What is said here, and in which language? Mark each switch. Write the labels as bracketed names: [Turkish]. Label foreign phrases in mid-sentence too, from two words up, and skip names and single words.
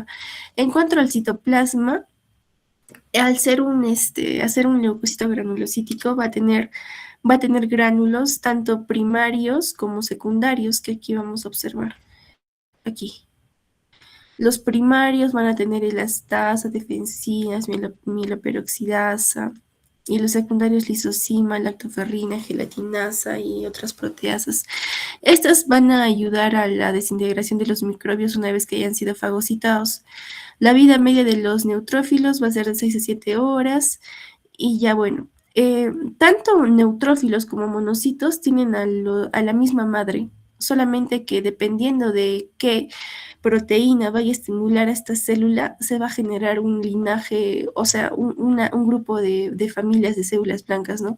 [Spanish] En cuanto al citoplasma, al ser hacer un leucocito granulocítico va a tener gránulos tanto primarios como secundarios, que aquí vamos a observar. Aquí. Los primarios van a tener elastasa, defensinas, mieloperoxidasa, y los secundarios lisozima, lactoferrina, gelatinasa y otras proteasas. Estas van a ayudar a la desintegración de los microbios una vez que hayan sido fagocitados. La vida media de los neutrófilos va a ser de 6 a 7 horas y ya bueno, tanto neutrófilos como monocitos tienen a la misma madre, solamente que dependiendo de qué proteína vaya a estimular a esta célula, se va a generar un linaje, o sea, un grupo de familias de células blancas, ¿no?